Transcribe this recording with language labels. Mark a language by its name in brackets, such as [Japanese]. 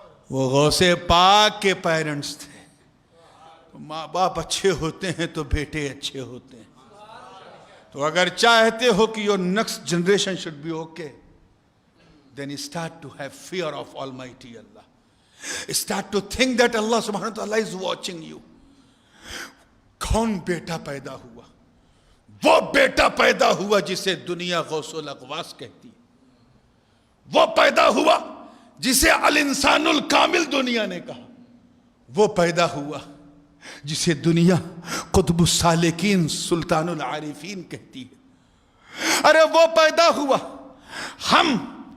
[Urdu] وہ غوث پاک کے پیرنٹس تھے۔ ماں باپ اچھے ہوتے ہیں تو بیٹے اچھے ہوتے ہیں۔ تو اگر چاہتے ہو کہ [English] your next generation should be okay, then start to have fear of Almighty Allah. Start to think that Allah subhanahu wa ta'ala is watching you. [Urdu] کون بیٹا پیدا ہوا؟ وہ بیٹا پیدا ہوا جسے دنیا غوث الاغواث کہتی ہے۔ وہ پیدا ہوا جسے الانسان الکامل دنیا نے کہا۔ وہ پیدا ہوا جسے دنیا قطب السالکین سلطان العارفین کہتی ہے۔ ارے وہ پیدا ہوا، ہم